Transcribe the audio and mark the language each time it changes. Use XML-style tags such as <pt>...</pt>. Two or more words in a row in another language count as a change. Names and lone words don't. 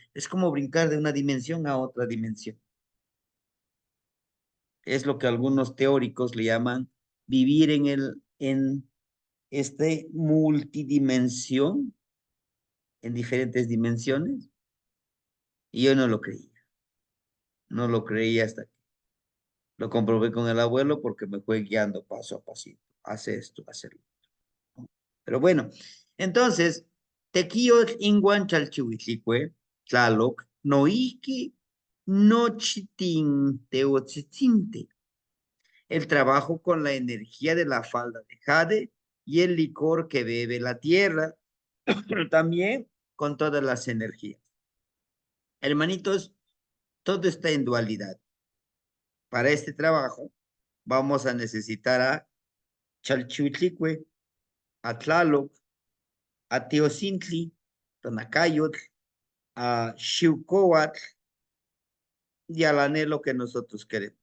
<es>Es como brincar de una dimensión a otra dimensión. Es lo que algunos teóricos le llaman vivir en este multidimensión, en diferentes dimensiones. Y yo no lo creía. No lo creía hasta que lo comprobé con el abuelo porque me fue guiando paso a pasito. Hace esto, hace lo otro. Pero bueno, entonces,</es> <nah>tequio inguan chalchihuitlicue, tlaloc, noiki, nochitin, teotzitinte.</nah> <es>El trabajo con la energía de la falda de jade y el licor que bebe la tierra, pero también con todas las energías. Hermanitos, todo está en dualidad. Para este trabajo vamos a necesitar a Chalchiutlicue, a Tlaloc, a Teocintli, Tonacayotl, a Xiucoatl y al anhelo que nosotros queremos.</es>